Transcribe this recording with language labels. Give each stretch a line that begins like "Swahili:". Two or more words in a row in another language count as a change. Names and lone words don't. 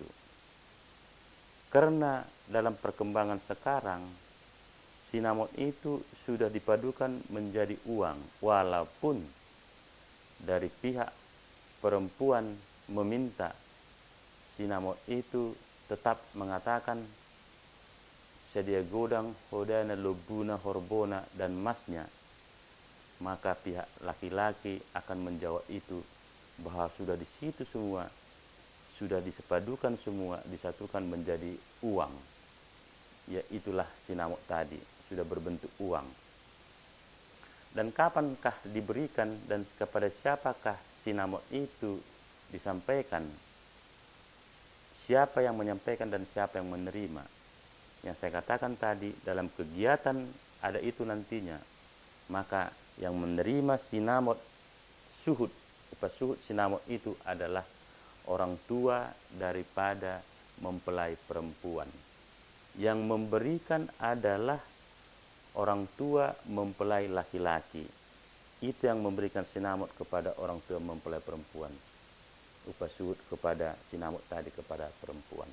Indonesian: Karena dalam perkembangan sekarang, sinamot itu sudah dipadukan menjadi uang. Walaupun dari pihak perempuan meminta sinamot itu tetap mengatakan sedia
Batak Toba: godang, hodana, lubuna, horbona,
Indonesian: dan masnya, maka pihak laki-laki akan menjawab itu bahwa sudah di situ semua, sudah disepadukan semua, disatukan menjadi uang. Ya, itulah sinamot tadi, sudah berbentuk uang. Dan kapankah diberikan dan kepada siapakah sinamot itu disampaikan? Siapa yang menyampaikan dan siapa yang menerima? Yang saya katakan tadi, dalam kegiatan ada itu nantinya, maka yang menerima sinamot suhud, upah suhud sinamot itu adalah orang tua daripada mempelai perempuan. Yang memberikan adalah orang tua mempelai laki-laki. Itu yang memberikan sinamot kepada orang tua mempelai perempuan. Upah suhud kepada sinamot tadi kepada perempuan.